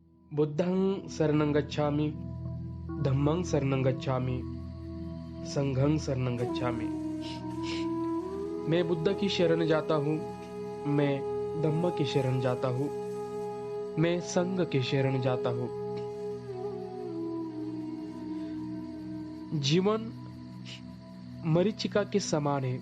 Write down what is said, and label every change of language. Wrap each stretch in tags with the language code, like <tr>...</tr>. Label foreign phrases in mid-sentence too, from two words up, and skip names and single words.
<pi>बुद्धं शरणं गच्छामि, धम्मं शरणं गच्छामि, संघं शरणं गच्छामि।</pi> <hi>मैं बुद्ध की शरण जाता हूँ, मैं धम्म की शरण जाता हूँ, मैं संघ की शरण जाता हूँ। जीवन मरीचिका के समान है।</hi>